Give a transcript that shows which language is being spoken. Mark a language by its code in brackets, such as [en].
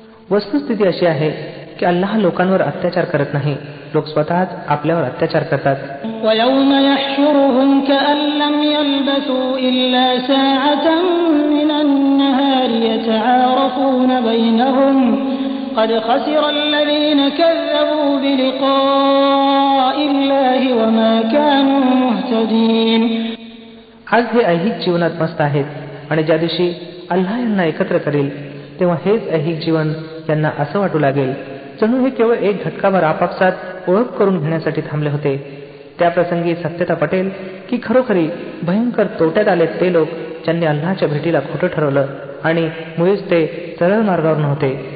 [mr] वस्तुस्थिती अशी आहे की अल्लाह लोकांवर अत्याचार करत नाही, लोक स्वतःच आपल्यावर अत्याचार करतात. [ar] ويوم يحشرهم كأن لم يلبثوا إلا ساعة من النهار يتعارفون بينهم قد خسر الذين كذبوا بلقاء الله وما كانوا مهتدين. [mr] आज हे ऐहिक जीवनात मस्त आहेत आणि ज्या दिवशी अल्लाह यांना एकत्र करेल तेव्हा हेच ऐहिक जीवन यांना असं वाटू लागेल जणू हे केवळ एक घटकाभर आपापसात ओळख करून घेण्यासाठी थांबले होते. त्या प्रसंगी सत्यता पटेल की खरोखरी भयंकर तोट्यात आले ते लोक ज्यांनी अल्लाहच्या भेटीला खोटं ठरवलं आणि मुळीच ते सरळ मार्गावर नव्हते.